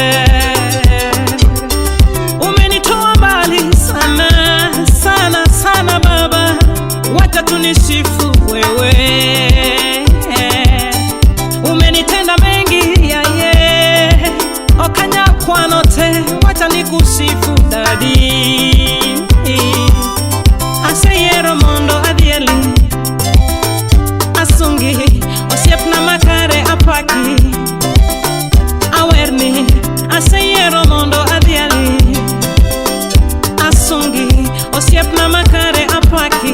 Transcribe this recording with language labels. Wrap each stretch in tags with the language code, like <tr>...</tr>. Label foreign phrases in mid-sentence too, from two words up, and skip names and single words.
<sw>Umenitoa mbali sana sana sana Baba, wacha tunisifu wewe. Umenitenda mengi yaye,</sw> <luo>okanakwano te,</luo> <sw>wacha nikusifu Daddy.</sw> <luo>Aseyero mondo adhieli, asungi osiepna makare apaki. Awerni aseyero mondo adhieli, asungi osiepna makare apaki.</luo>